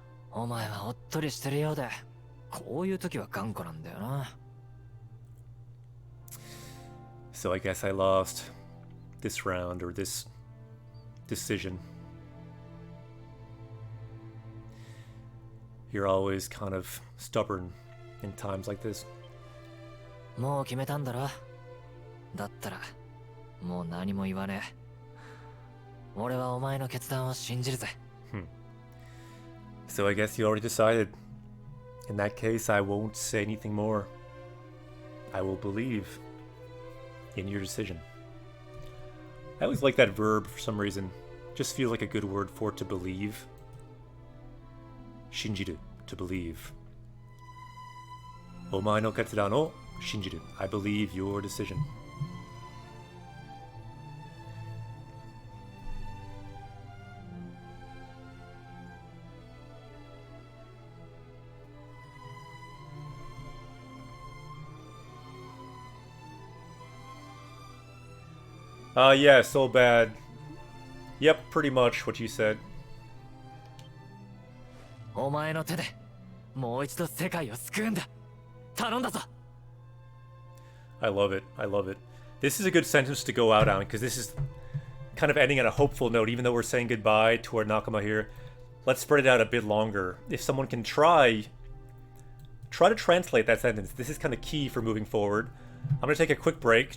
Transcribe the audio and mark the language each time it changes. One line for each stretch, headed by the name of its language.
Japanese: お前はおっとりしてるようで、こういう時は頑固なんだよな。
English: So I guess I lost this round or this decision. You're always kind of stubborn in times like this.
Japanese: もう決めたんだろ。だったらもう何も言わねえ。俺はお前の決断を信じるぜ。
English: So I guess you already decided. In that case, I won't say anything more. I will believe in your decision. I always like that verb for some reason. Just feels like a good word for to believe. Shinjiru, to believe.
Japanese: Omae no ketsudan o shinjiru.
English: I believe your decision. Yeah, so bad. Yep, pretty much what you said.
Japanese: お前の手でもう一度世界を救うんだ。頼んだぞ。
English: I love it. I love it. This is a good sentence to go out on because this is kind of ending on a hopeful note, even though we're saying goodbye to our Nakama here. Let's spread it out a bit longer. If someone can try to translate that sentence. This is kind of key for moving forward. I'm going to take a quick break.